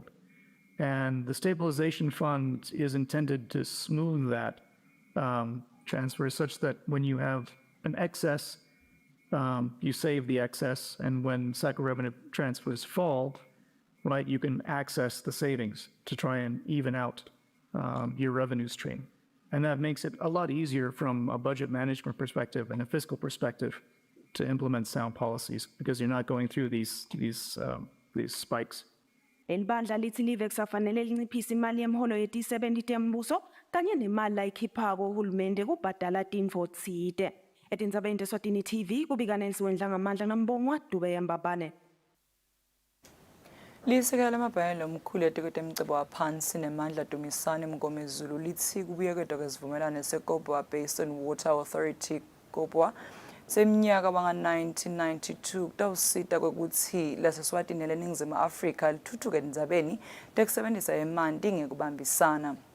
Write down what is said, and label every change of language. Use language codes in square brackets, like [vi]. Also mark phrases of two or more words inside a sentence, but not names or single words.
[en] And the stabilization fund is intended to smooth that transfer such that when you have an excess, you save the excess, and when SACU revenue transfers fall, right, you can access the savings to try and even out your revenue stream. And that makes it a lot easier from a budget management perspective and a fiscal perspective to implement sound policies because you're not going through these spikes. [ss] Leli bandla lithi live kusafanele linciphise imali yemholo yeti-70 tembuso kanye nemali layikhiphako uhulumende kubhadala tintfo tsite. Etindzabeni teSwatini TV kubika Nelisiwendla ngamandla nambongwa Dube Yambabane. Lisekela amabhayela omkhulu etikete emcebo waphansi nemandla Dumisane Mngomezulu lithi kubuyeketwa kwesivumelwano seKobwa Basin Water Authority Kobwa seminyaka wanga-1992 kutawusita kwekuthi laseSwatini leNingizimu Afrika lithuthuke endzabeni tekusebenzisa emanti ngekubambisana.